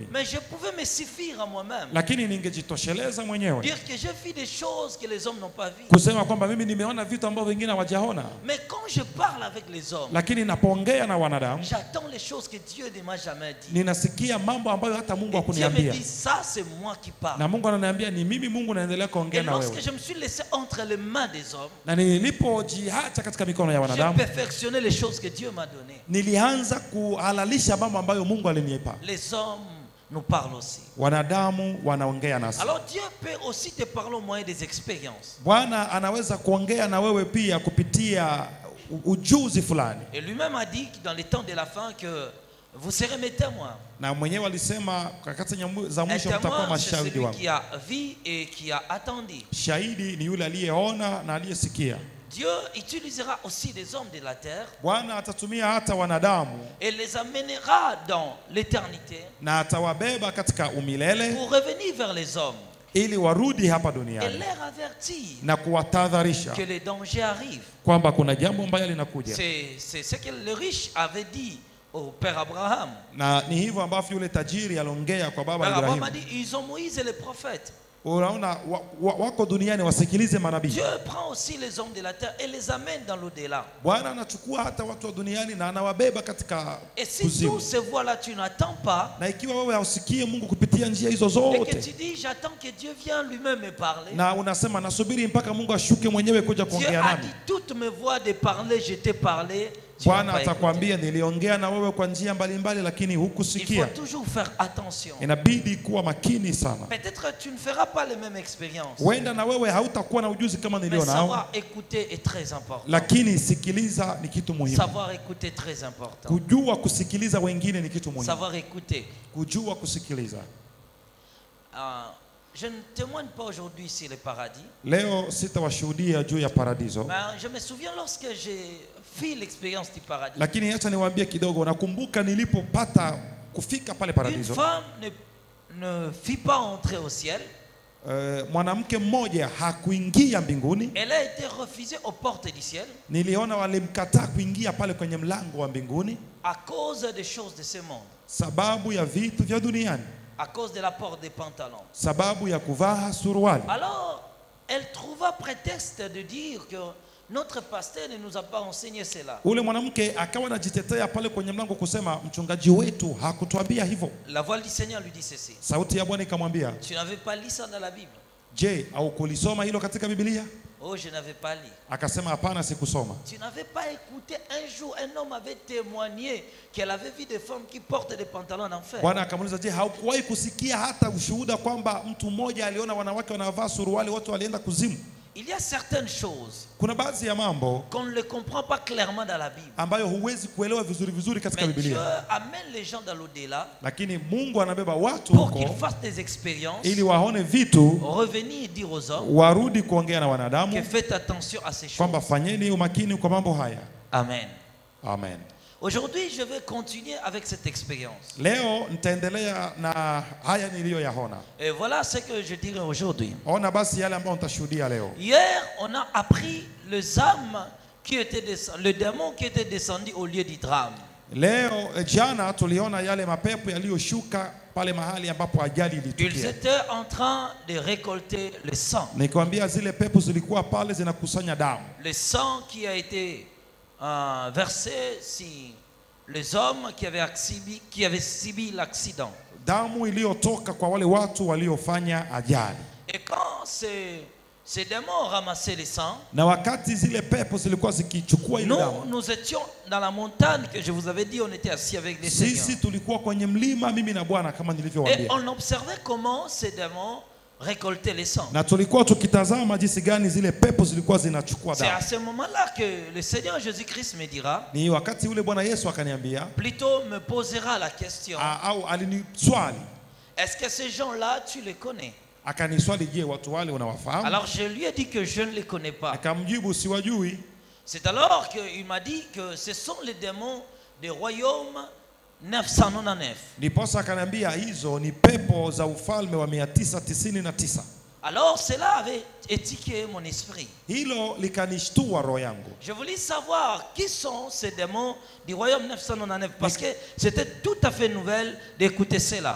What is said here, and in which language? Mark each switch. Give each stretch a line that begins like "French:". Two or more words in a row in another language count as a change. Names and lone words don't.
French: Mais je pouvais me suffire à moi-même.
Swahili: lakini ningejitosheleza mwenyewe
French: Dire que j'ai vu des choses que les hommes n'ont pas vues.
Swahili: kusema kwamba mimi nimeona vitu ambavyo wengine hawajaona.
French: Mais quand je parle avec les hommes,
Swahili: Lakini napoongea na wanadamu,
French: j'attends les choses que Dieu ne m'a jamais dit.
Swahili: ninasikia mambo ambayo hata Mungu
French: Et Dieu me
Swahili: hakuniambia,
French: dit, ça c'est moi qui parle.
Swahili: na Mungu ananiambia ni mimi Mungu naendelea
French: Et
Swahili: kuongea na
French: lorsque
Swahili: wewe.
French: je me suis laissé entre les mains des hommes,
Swahili: Na nilipojiacha katika mikono ya
French: j'ai
Swahili: wanadamu,
French: perfectionné les choses que Dieu m'a données.
Swahili: nilianza kuhalalisha mambo ambayo Mungu alinipa.
French: Les hommes nous parlent aussi.
Swahili: Wanadamu wanaongea nasi.
French: Alors Dieu peut aussi te parler au moyen des expériences.
Swahili: Bwana anaweza kuongea na wewe pia kupitia ujuzi fulani,
French: Et lui-même a dit dans les temps de la fin que vous serez mes témoins.
Swahili: na mwenyewe alisema wakati za
French: Un
Swahili: mwisho mtakuwa
French: témoin, c'est
Swahili: mashahidi
French: celui
Swahili: wangu.
French: qui a vu et qui a attendu.
Swahili: Shahidi ni yule aliyeona na aliyesikia.
French: Dieu utilisera aussi des hommes de la terre
Swahili: Bwana atatumia hata wanadamu
French: et les amènera dans l'éternité
Swahili: na atawabeba katika umilele
French: pour revenir vers les hommes
Swahili: ili warudi hapa
French: et
Swahili: duniani
French: leur avertir
Swahili: na kuwatahadharisha
French: que les dangers arrivent.
Swahili: kwamba kuna jambo mbaya linakuja.
French: C'est ce que le riche avait dit au père Abraham.
Swahili: Na ni hivyo ambavyo yule tajiri aliongea kwa baba
French: Père Abraham a
Swahili: Ibrahimu.
French: dit, ils ont Moïse et les prophètes.
Swahili: Unaona wako duniani wasikilize manabii.
French: Dieu prend aussi les hommes de la terre et les amène dans l'au-delà.
Swahili: Bwana anachukua hata watu wa duniani na anawabeba katika
French: Et si
Swahili: kuzimu.
French: toutes ces voies-là tu n'attends pas,
Swahili: Na ikiwa wewe hausikie Mungu kupitia njia hizo
French: et que
Swahili: zote,
French: tu dis j'attends que Dieu vienne lui-même me parler,
Swahili: na unasema nasubiri mpaka Mungu ashuke mwenyewe kuja
French: Dieu
Swahili: kuongea
French: a
Swahili: nami,
French: dit toutes mes voies de parler, je t'ai parlé. Tu n'as
Swahili: Bwana
French: pas écouté.
Swahili: atakwambia niliongea na wewe kwa njia mbalimbali, lakini
French: Il
Swahili: hukusikia.
French: faut toujours faire attention.
Swahili: Inabidi kuwa makini sana.
French: Peut-être tu ne feras pas les mêmes expériences.
Swahili: Huenda na wewe hautakuwa na ujuzi kama
French: Mais
Swahili: nilio nao,
French: savoir écouter est très important.
Swahili: lakini sikiliza ni kitu muhimu.
French: Savoir écouter est très important.
Swahili: Kujua kusikiliza wengine ni kitu muhimu.
French: Savoir écouter.
Swahili: Kujua kusikiliza.
French: Je ne témoigne pas aujourd'hui sur le paradis.
Swahili: Leo sitawashuhudia juu ya paradiso,
French: Mais je me souviens lorsque j'ai fait l'expérience du paradis.
Swahili: lakini acha niwaambie kidogo. Nakumbuka nilipopata kufika pale
French: Une
Swahili: paradiso,
French: femme ne fit pas entrer au ciel.
Swahili: Mwanamke mmoja hakuingia mbinguni.
French: Elle a été refusée aux portes du ciel.
Swahili: Niliona walimkataa kuingia pale kwenye mlango wa mbinguni.
French: À cause des choses de ce monde.
Swahili: Sababu ya vitu vya duniani.
French: À cause de la porte des pantalons.
Swahili: Sababu ya kuvaa suruali.
French: Alors, elle trouva prétexte de dire que notre pasteur ne nous a pas enseigné cela.
Swahili: Ule mwanamke akawa anajitetea pale kwenye mlango kusema mchungaji wetu hakutuambia hivyo.
French: La voix du Seigneur lui dit ceci.
Swahili: Sauti ya Bwana ikamwambia,
French: tu n'avais pas lu ça dans la Bible?
Swahili: Je, au kulisoma hilo katika Biblia?
French: Oh, je n'avais pas lu.
Swahili: Akasema hapana, sikusoma.
French: Tu n'avais pas écouté un jour un homme avait témoigné qu'elle avait vu des femmes qui portent des pantalons en enfer.
Swahili: Bwana akamuuliza, je, haukuwahi kusikia hata ushuhuda kwamba mtu mmoja aliona wanawake wanavaa suruali wote walienda kuzimu?
French: Il y a certaines choses
Swahili: kuna baadhi ya mambo
French: qu'on ne le comprend pas clairement dans la Bible.
Swahili: ambayo huwezi kuelewa vizuri katika Biblia.
French: Dieu amène les gens dans l'au-delà.
Swahili: Lakini Mungu anabeba watu
French: pour qu'ils fassent des expériences.
Swahili: ili waone vitu.
French: Revenir et dire aux hommes.
Swahili: Warudi kuongea na wanadamu.
French: Que faites attention à ces choses.
Swahili: Kwamba fanyeni umakini kwa mambo haya.
French: Amen.
Swahili: Amen.
French: Aujourd'hui, je vais continuer avec cette expérience.
Swahili: Leo nitaendelea na haya niliyoyaona.
French: Et voilà ce que je dirai aujourd'hui.
Swahili: Ona basi yale ambayo nitashuhudia leo.
French: Hier, on a appris les âmes qui étaient le démon qui était descendu au lieu du drame.
Swahili: Leo jana tuliona yale mapepo yaliyoshuka pale mahali ambapo ajali ilitokea.
French: Ils étaient en train de récolter le sang.
Swahili: Nikwambia zile pepo zilikuwa pale zinakusanya damu.
French: Le sang qui a été versé si les hommes qui avaient subi l'accident.
Swahili: Damu iliyotoka kwa wale watu waliofanya ajali.
French: Et quand ces démons ramassaient le sang,
Swahili: na wakati zile pepo zilikuwa zikichukua ile damu,
French: nous étions dans la montagne que je vous avais dit, on était assis avec les seigneurs.
Swahili: Sisi tulikuwa kwenye mlima mimi na Bwana kama nilivyowaambia.
French: Et on observait comment ces démons récolter les sangs.
Swahili: Na tulikuwa tukitazama jinsi gani zile pepo zilikuwa zinachukua damu.
French: C'est à ce moment-là que le Seigneur Jésus-Christ me dira.
Swahili: Ni wakati ule Bwana Yesu akaniambia.
French: Plutôt me posera la question.
Swahili: Au aliniswali.
French: Est-ce que ces gens-là tu les connais?
Swahili: Akaniswali, je, watu wale unawafahamu?
French: Alors je lui ai dit que je ne les connais pas.
Swahili: Akamjibu, siwajui.
French: C'est alors qu'il m'a dit que ce sont les démons des royaumes 999.
Swahili: Ndiposa akaniambia hizo ni pepo za ufalme wa 999.
French: Alors cela avait étiqué mon esprit.
Swahili: Hilo likanishtua roho yangu.
French: Je voulais savoir qui sont ces démons du royaume 999 parce que c'était tout à fait nouvelle d'écouter cela.